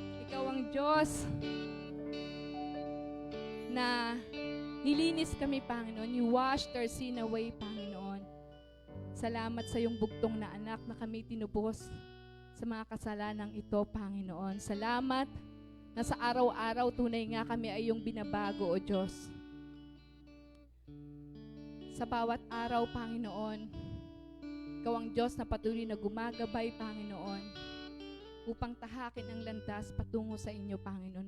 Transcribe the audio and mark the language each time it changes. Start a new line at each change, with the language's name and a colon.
Filipino: Ikaw ang Diyos na nilinis kami, Panginoon.
English: You washed our sin away, Panginoon.
Filipino: Salamat sa iyong bugtong na anak na kami tinubos sa mga kasalanang ito, Panginoon. Salamat na sa araw-araw tunay nga kami ay iyong binabago, O Diyos. Sa bawat araw, Panginoon, ikaw ang Diyos na patuloy na gumagabay, Panginoon, upang tahakin ang landas patungo sa inyo, Panginoon.